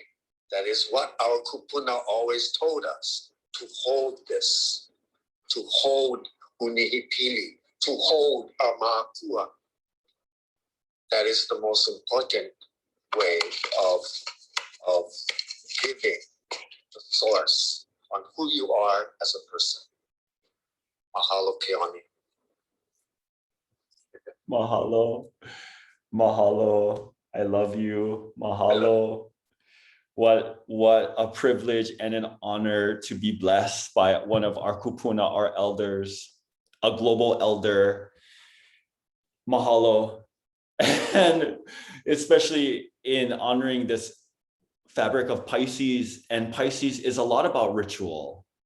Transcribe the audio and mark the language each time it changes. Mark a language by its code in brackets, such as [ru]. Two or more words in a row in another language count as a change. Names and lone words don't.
[en] That is what our kupuna always told us, to hold this, to hold Unihipili, to hold Amakua. That is the most important way of giving the source on who you are as a person. Mahalo, Keoni. [haw] Mahalo. Mahalo. [en] I love you. Mahalo. What a privilege and an honor to be blessed by one of our kupuna, our elders, a global elder. Mahalo. And especially in honoring this fabric of Pisces, and Pisces is a lot about ritual.